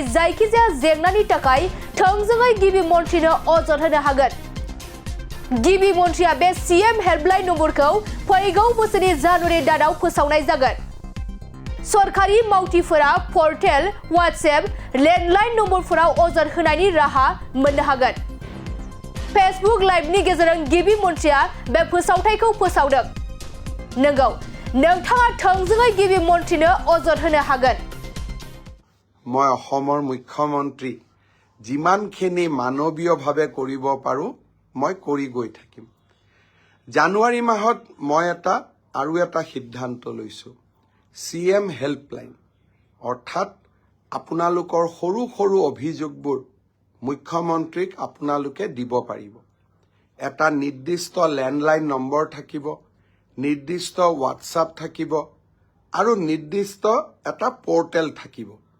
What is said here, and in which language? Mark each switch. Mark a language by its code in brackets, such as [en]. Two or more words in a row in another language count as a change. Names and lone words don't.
[brx] जायखिजाया जेंनानि थाखाय थोंजोङै गिबि मन्थ्रिनो अजद होनो हागोन गिबि मन्थ्रिया बे [en] CM helpline [brx] नम्बरखौ फैगौ बोसोरनि जानुवारि दानाव फोसावनाय जागोन सरकारि मावथिफोरा [en] portal WhatsApp landline [brx] नम्बरफोराव अजद होनायनि राहा मोननो हागोन फेसबुक लाइभनि गेजेरजों गिबि मन्थ्रिया बे फोसावथायखौ फोसावदों नंगौ नोंथाङा थोंजोङै गिबि मन्थ्रिनो अजद होनो हागोन [as] মই অসমৰ মুখ্যমন্ত্ৰী যিমানখিনি মানৱীয়ভাৱে কৰিব পাৰো মই কৰি গৈ থাকিম জানুৱাৰী মাহত মই এটা সিদ্ধান্ত লৈছো [en] CM helpline [as] অৰ্থাৎ আপোনালোকৰ সৰু সৰু অভিযোগবোৰ মুখ্যমন্ত্ৰীক আপোনালোকে দিব পাৰিব এটা নিৰ্দিষ্ট [en] landline number [as] থাকিব নিৰ্দিষ্ট WhatsApp থাকিব আৰু নিৰ্দিষ্ট এটা পোৰ্টেল থাকিব